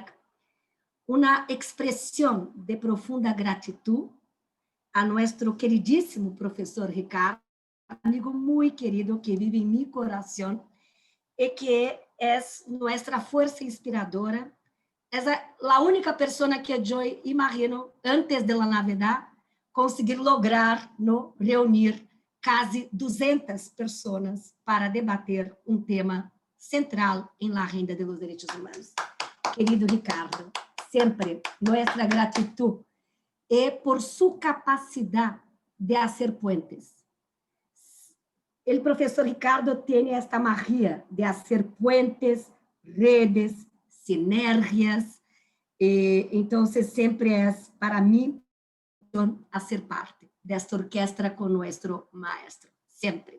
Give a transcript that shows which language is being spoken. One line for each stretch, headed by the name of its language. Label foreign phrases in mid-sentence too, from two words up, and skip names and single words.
Spanish: Una expresión de profunda gratitud a nuestro queridísimo profesor Ricardo, amigo muy querido que vive en mi corazón y que es nuestra fuerza inspiradora.
Portuguese: Es a única persona que eu imagino, antes da Navidad, conseguir
Spanish: lograr no,
Portuguese: reunir quase 200 pessoas para debater um tema central em
Spanish: la agenda de los derechos humanos.
Portuguese: Querido Ricardo, sempre nossa gratitud e por sua capacidade de fazer puentes.
Spanish: el profesor Ricardo tiene esta magia de hacer puentes, redes, sinergias. Entonces, siempre es para mí hacer parte de esta orquesta con nuestro maestro, siempre.